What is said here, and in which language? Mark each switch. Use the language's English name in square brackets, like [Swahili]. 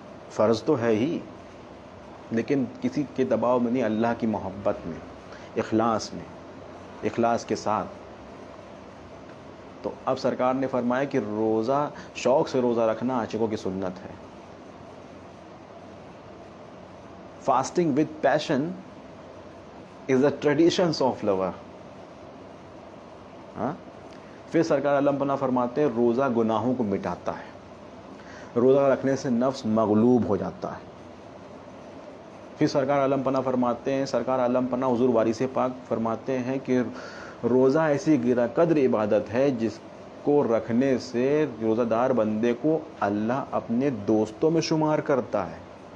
[Urdu] فرض تو ہے ہی لیکن کسی کے دباؤ میں نہیں، اللہ کی محبت میں، اخلاص میں، اخلاص کے ساتھ. تو اب سرکار نے فرمایا کہ روزہ شوق سے روزہ رکھنا عاشقوں کی سنت ہے. [English] Fasting with passion is the traditions of lover. [Urdu] ہاں. پھر سرکار عالم پناہ فرماتے ہیں روزہ گناہوں کو مٹاتا ہے. روزہ رکھنے سے نفس مغلوب ہو جاتا ہے. پھر سرکار عالم پناہ فرماتے ہیں، سرکار عالم پناہ حضور وارث پاک فرماتے ہیں کہ روزہ ایسی گرا قدر عبادت ہے جس کو رکھنے سے روزہ دار بندے کو اللہ اپنے دوستوں میں شمار کرتا ہے.